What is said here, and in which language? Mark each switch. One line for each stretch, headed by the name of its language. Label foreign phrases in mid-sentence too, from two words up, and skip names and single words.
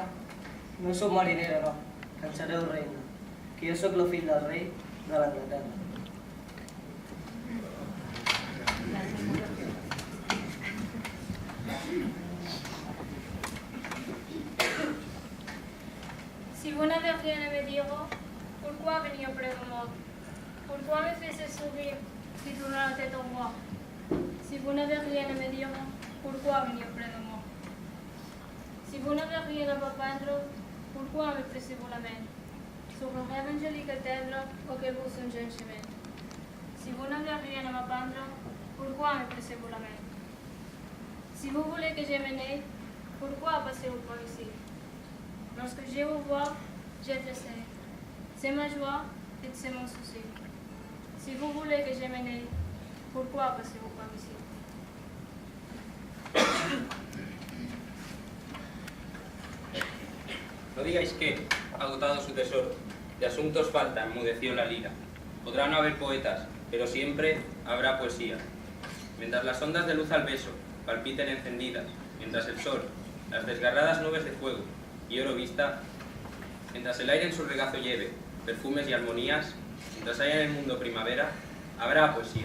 Catalan: No sóc marinera, no, que en sereu reina, que jo sóc el fill del rei de l'Anglaterra.
French: Si vous n'avez rien à me dire, pourquoi venir près de moi? Pourquoi me faire sourire si tourne la tête au roi? Si vous n'avez rien à me dire, pourquoi venir près de moi? Si vous n'avez rien à m'apprendre, pourquoi me pressez-vous la main? Sur un rêve angélique et tendre auquel vous songez un chemin. Si vous n'avez rien à m'apprendre, pourquoi me pressez-vous la main? Si vous voulez que je m'aille, pourquoi passez-vous par ici? Lorsque je vous vois, je tressaille. C'est ma joie et c'est mon souci. Si vous voulez que je m'aille, pourquoi passez-vous par ici?
Spanish: No digáis que, agotado su tesoro, de asuntos falta, enmudeció la lira. Podrá no haber poetas, pero siempre habrá poesía. Mientras las ondas de luz al beso palpiten encendidas, mientras el sol, las desgarradas nubes de fuego y oro vista, mientras el aire en su regazo lleve perfumes y armonías, mientras haya en el mundo primavera, habrá poesía.